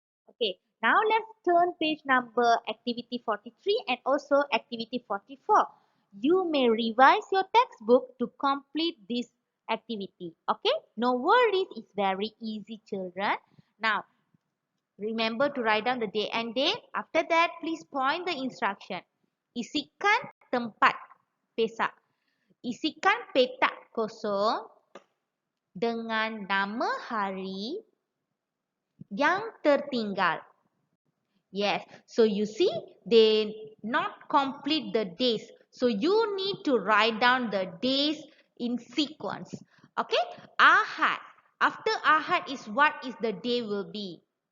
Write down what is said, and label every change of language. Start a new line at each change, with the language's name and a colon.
English: Okay, now let's turn page number activity 43 and also activity 44. You may revise your textbook to complete this activity. Okay, no worries, it's very easy, children. Now, remember to write down the day and date. After that, please point the instruction.
Malay: Isikan tempat pesak. Isikan petak kosong dengan nama hari yang tertinggal.
English: Yes, so you see they not complete the days. So you need to write down the days in sequence. Okay, Ahad. After Ahad is what is the day will be.